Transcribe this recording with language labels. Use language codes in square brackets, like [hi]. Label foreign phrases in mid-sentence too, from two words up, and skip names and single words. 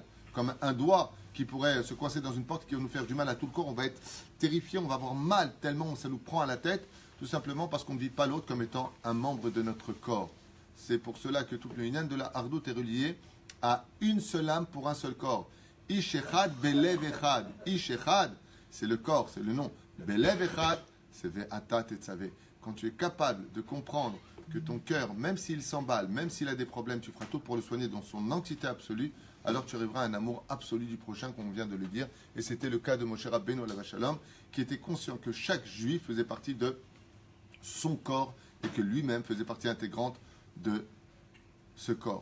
[fr] Comme un doigt qui pourrait se coincer dans une porte qui va nous faire du mal à tout le corps. On va être terrifié, on va avoir mal tellement ça nous prend à la tête, tout simplement parce qu'on ne vit pas l'autre comme étant un membre de notre corps. C'est pour cela que toute l'union de la hardout est reliée à une seule âme pour un seul corps. [he] איש אחד בלב אחד. איש אחד, [fr] c'est le corps, c'est le nom. [he] בלב אחד, [fr] c'est [he] ואתה תצוה. [fr] Quand tu es capable de comprendre que ton cœur, même s'il s'emballe, même s'il a des problèmes, tu feras tout pour le soigner dans son entité absolue, alors tu arriveras à un amour absolu du prochain, comme on vient de le dire. Et c'était le cas de Moshe Rabbeinu [he] עליו השלום, [fr] qui était conscient que chaque juif faisait partie de son corps et que lui-même faisait partie intégrante de ce corps.